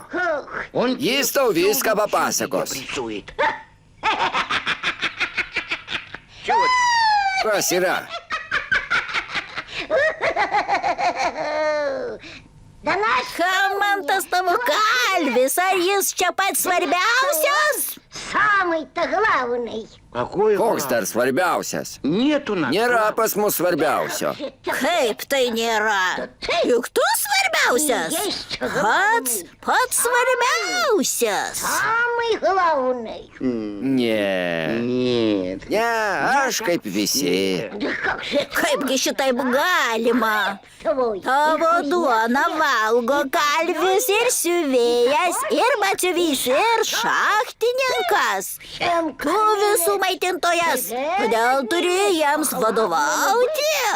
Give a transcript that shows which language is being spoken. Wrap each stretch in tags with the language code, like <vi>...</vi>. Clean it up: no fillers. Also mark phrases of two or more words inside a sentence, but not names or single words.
<lt>Jis tau viską papasakos. Kas yra? Kam man tas tavo kalvis, ar jis čia pats svarbiausias?</lt> <ru>Самый-то главный.</ru> <lt>Koks dar svarbiausias? Nėra pas mus svarbiausio. Kaip tai nėra? Juk tu svarbiausias. Pats svarbiausias.</lt> <ru>Самый главный.</ru> <lt>Ne, aš kaip visi.</lt> <ru>Да как же</ru> <lt>Kaipgi šitaip galima?</lt> <ru>твой?</ru> <lt>Tavo duoną valgo kalvis ir siuvėjas, ir batsiuvys, ir šachtininkas. Tu visų maitintojas, kodėl turi jiems vadovauti?</lt>